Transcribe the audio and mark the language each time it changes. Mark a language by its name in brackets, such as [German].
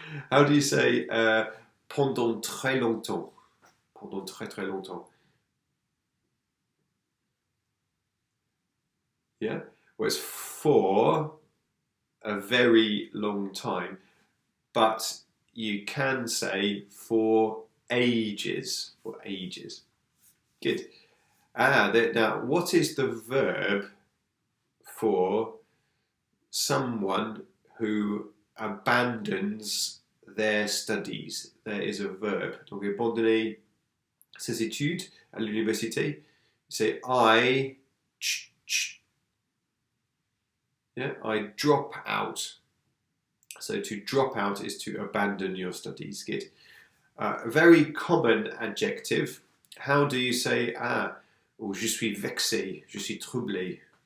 [English] How do you say [French] pendant très longtemps? Pendant très très longtemps. [English] Yeah. Well, it's for a very long time. But you can say for ages. For ages. Good. Now, what is the verb for someone who abandons their studies? There is a verb. [French] Donc, abandonner, ses études à l'université. [English] Say I, yeah, I drop out. So to drop out is to abandon your studies. Good. A very common adjective. How do you say [French] ou je suis vexé, je suis troublé?